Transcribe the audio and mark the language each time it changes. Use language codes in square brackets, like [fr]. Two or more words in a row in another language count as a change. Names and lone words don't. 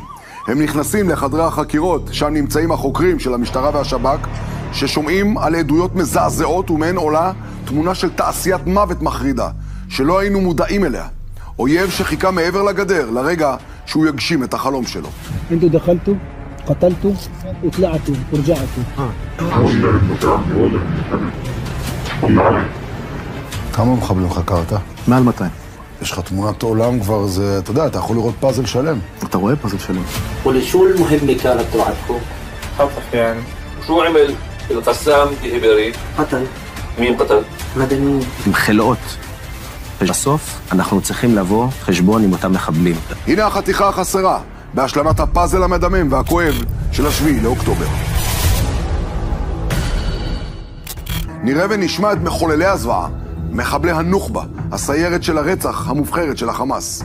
[he] הם נכנסים לחדרי החקירות, שם נמצאים החוקרים של המשטרה והשב"כ, ששומעים על עדויות מזעזעות ומהן עולה תמונה של תעשיית מוות מחרידה, שלא היינו מודעים אליה. אויב שחיכה מעבר לגדר לרגע שהוא יגשים את החלום שלו. [ar] انتوا دخلتوا قتلتوا وطلعتوا ورجعتوا. [he] כמה מחבלים חקרת? מעל 200. יש לך תמונת עולם כבר, זה, אתה יודע, אתה יכול לראות פאזל שלם. אתה רואה פאזל שלם. [ar] ولشو المهمة كانت تبعتكم؟ خطف يعني. شو عمل القسام بإبري؟ قتل. مين قتل؟ [he] מדענים. עם חלאות. בסוף אנחנו צריכים לבוא חשבון עם אותם מחבלים. הנה החתיכה החסרה, בהשלמת הפאזל המדמם והכואב של השביעי לאוקטובר. נראה ונשמע את מחוללי הזוועה, מחבלי הנוח'בה, הסיירת של הרצח המובחרת של החמאס.